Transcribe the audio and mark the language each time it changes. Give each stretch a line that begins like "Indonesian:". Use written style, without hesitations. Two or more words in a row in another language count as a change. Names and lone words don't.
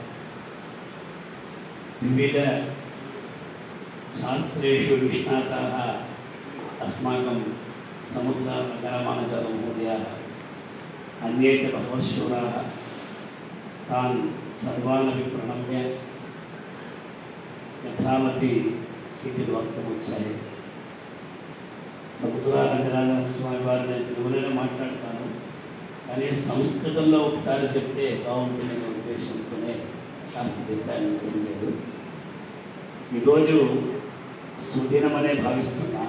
Sanskrit: विविध शास्त्रेषु निष्णाताः अस्माकं समुद्ररामानुजमहोदयाः अन्ये च बहवः शूराः तान् सर्वानपि प्रणम्य यथामति किञ्चित् वक्तुमुत्साहे।
Telugu: సముద్రరంగనాథస్వామి వారిని తెలుగులోనే మాట్లాడతాను, కానీ సంస్కృతంలో ఒకసారి చెప్తే బాగుంటుందనే ఉద్దేశంతోనే కాస్త చెప్పాను. ఏం లేదు, ఈరోజు సుదినమనే భావిస్తున్నా.